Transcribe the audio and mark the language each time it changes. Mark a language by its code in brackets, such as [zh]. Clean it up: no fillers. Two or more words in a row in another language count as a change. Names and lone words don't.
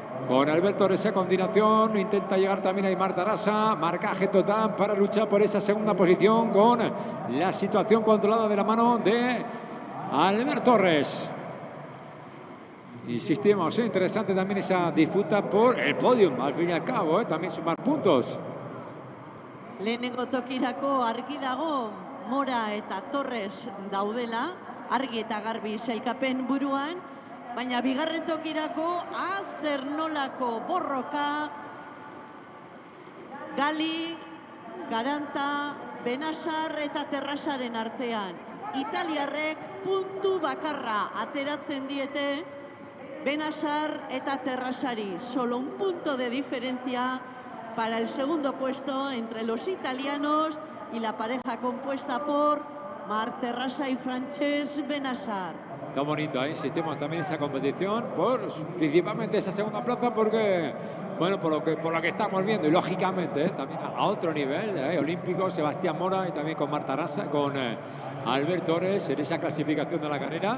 [es] Con Albert Torres a continuación, intenta llegar también ahí Marta Rasa. Marcaje total para luchar por esa segunda posición con la situación controlada de la mano de Albert Torres. Insistimos, interesante también esa disputa por el podium, al fin y al cabo, también sumar puntos. [eu] Lehenengo tokirako argi dago Mora eta Torres daudela, argi eta garbi sailkapen buruan. Baina bigarren tokirako zer nolako borroka Gali, Garanta, Benasser eta Terrasaren artean. Italiarrek puntu bakarra ateratzen diete Benasser eta Terrasari. [es] Solo un punto de diferencia para el segundo puesto entre los italianos y la pareja compuesta por Marta Rasa y Francesc Benasser. Está bonito, insistimos también en esa competición, principalmente esa segunda plaza, porque, bueno, por lo que estamos viendo, y lógicamente también a otro nivel, olímpico, Sebastián Mora y también con Marta Rasa, con Albert Torres en esa clasificación de la carrera.